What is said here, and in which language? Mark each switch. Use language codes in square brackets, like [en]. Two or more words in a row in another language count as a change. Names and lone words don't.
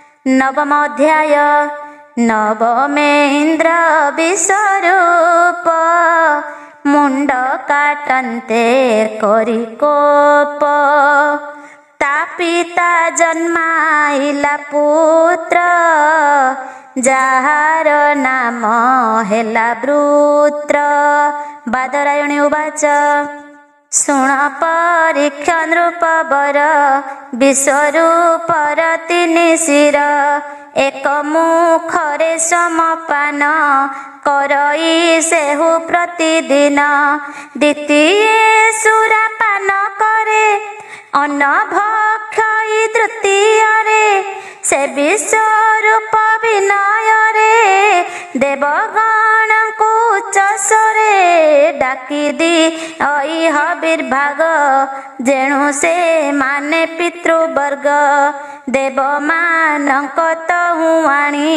[or] ନବମ ଅଧ୍ୟାୟ। ନବମେ ଇନ୍ଦ୍ର ବିଶ୍ୱରୂପ ମୁଣ୍ଡ କାଟନ୍ତେ କରୀ କୋପ। ତା ପିତା ଜନ୍ମାଇଲା ପୁତ୍ର ଯାର ନାମ ହେଲା ବୃତ୍ର। ବାଦରାୟଣୀ ଉବାଚ ଶୁଣ ପରୀକ୍ଷ ନୃପ ବର ବିଶ୍ୱରୂପର ତିନି ଶିର। ଏକ ମୁଖରେ ସମପାନ କରଇ ସେହୁ ପ୍ରତିଦିନ। ଦ୍ୱିତୀୟ ସୁରାପାନ କରେ ଅନ୍ନ ଭକ୍ଷଇ ତୃତୀୟ ରେ। ସେ ବିଶ୍ୱରୂପ ବିନୟ ରେ ଦେବଗଣ କୋ ଉଚ୍ଚସ୍ୱରେ ଡାକୀ ଦୀ ଅଇ ହବିର୍ଭାଗ। ଜେଣୁ ସେ ମାନେ ପିତୃବର୍ଗ ଦେବ ମାନକ ତହୁ ଆଣୀ।